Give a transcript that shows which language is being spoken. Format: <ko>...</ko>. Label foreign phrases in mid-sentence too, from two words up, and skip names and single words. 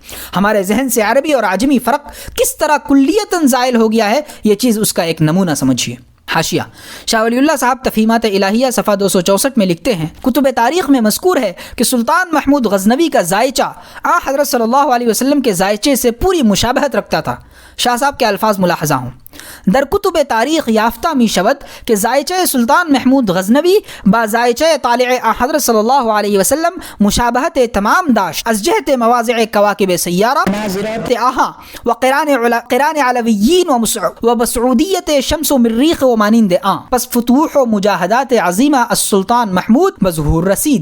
<ur>ہمارے ذہن سے عربی اور عجمی فرق کس طرح کلیتاً زائل ہو گیا ہے، یہ چیز اس کا ایک نمونہ سمجھیے۔ حاشیہ: شاہ ولی اللہ صاحب تفہیمات الہیہ صفحہ 264 میں لکھتے ہیں، کتب تاریخ میں مذکور ہے کہ سلطان محمود غزنوی کا ذائچہ حضرت</ur> <ar>صلی اللہ علیہ وسلم</ar> <ur>کے ذائچے سے پوری مشابہت رکھتا تھا۔ شاہ صاحب کے الفاظ ملاحظہ ہوں:</ur> <fa>در کتب تاریخ یافتہ می شود کہ ذائچہ سلطان محمود غزنوی با ذائچہ طالع حضرت</fa> <ar>صلی اللہ علیہ وسلم</ar> <fa>مشابہت تمام داشت از جہت مواضع کواکب سیارہ ناظرات آہا و قران علویین و بسعودیت شمس و مریخ و مانند آن، پس فتوح و مجاہدات عظیمہ السلطان محمود بظہور رسید۔</fa>